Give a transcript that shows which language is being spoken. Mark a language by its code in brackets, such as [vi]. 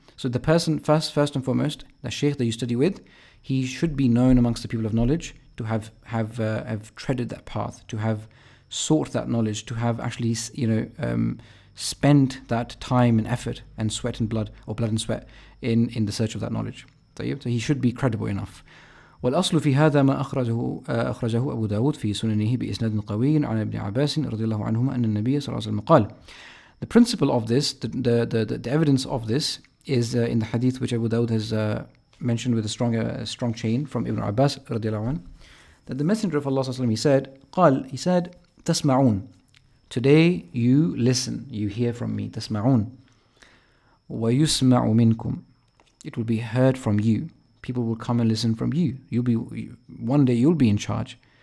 [en] So the person first and foremost, the shaykh that you study with, he should be known amongst the people of knowledge, to have treaded that path, to have sought that knowledge, to have actually spent that time and effort and sweat and blood, or blood and sweat in the search of that knowledge. So he should be credible enough. [ar] والأصل في هذا ما أخرجه أبو داود في سننه بإسناد قوي عن ابن عباس رضي الله عنهما أن النبي صلى الله عليه وسلم قال. [en] The principle of this, the evidence of this, is in the hadith which Abu Dawud has mentioned with a strong chain from Ibn Abbas radiallahu anhu, that the Messenger of Allah he said, he said, تسمعون, today you listen, you hear from me, تسمعون, [ar] ويسمع منكم, [en] it will be heard from you, people will come and listen from you, one day you'll be in charge.